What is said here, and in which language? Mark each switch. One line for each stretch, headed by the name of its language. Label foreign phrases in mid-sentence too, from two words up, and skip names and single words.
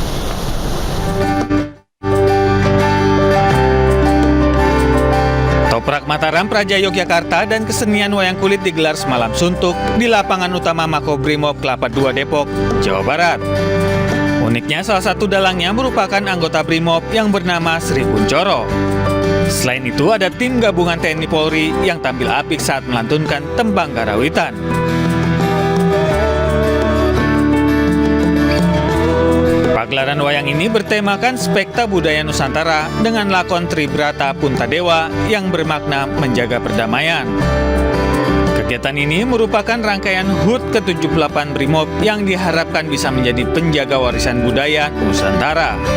Indonesian: Toprak Mataram, Praja Yogyakarta dan kesenian wayang kulit digelar semalam suntuk di lapangan utama Makobrimob, Kelapa II, Depok, Jawa Barat. Uniknya salah satu dalangnya merupakan anggota Brimob yang bernama Sri Kuncoro. Selain itu ada tim gabungan TNI Polri yang tampil apik saat melantunkan tembang karawitan. Pagelaran wayang ini bertemakan spekta budaya Nusantara dengan lakon Tribrata Puntadewa yang bermakna menjaga perdamaian. Kegiatan ini merupakan rangkaian HUT ke-78 Brimob yang diharapkan bisa menjadi penjaga warisan budaya Nusantara.